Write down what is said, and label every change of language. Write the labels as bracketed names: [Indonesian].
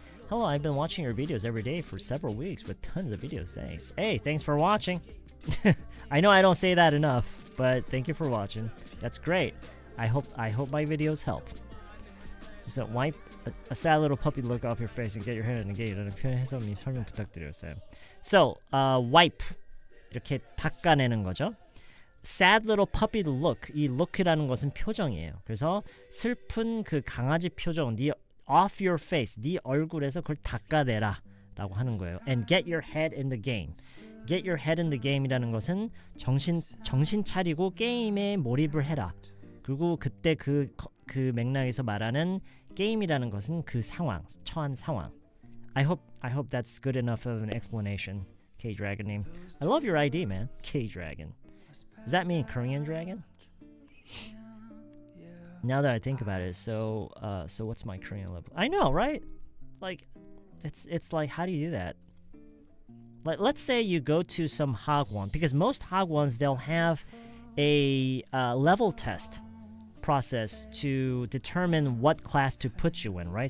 [English] Hello, I've been watching your videos every day for several weeks with tons of videos. Thanks. Hey, thanks for watching. I know I don't say that enough, but thank you for watching. That's great. I hope my videos help. So wipe a sad little puppy look off your face and get your head engaged. [Korean] 표현 해석님 설명 부탁드려요, Sam. [English] So, wipe [Korean] 이렇게 닦아내는 거죠. [English] Sad little puppy look. [Korean] 이 look이라는 것은 표정이에요. 그래서 슬픈 그 강아지 표정, [English] off your face, [Korean] 네 얼굴에서 그걸 닦아내라라고 하는 거예요. [English] And get your head in the game. Get your head in the game [Korean] 이라는 것은 정신 차리고 게임에 몰입을 해라. 그리고 그때 그 맥락에서 말하는 게임이라는 것은 그 상황, 처한 상황. [English] I hope that's good enough of an explanation. K-Dragon name. I love your ID, man. K-Dragon. Does that mean Korean dragon? Now that I think about it, so what's my Korean level? I know, right? Like, it's like, how do you do that? Like, let's say you go to some hagwon, because most hagwons, they'll have a level test process to determine what class to put you in, right?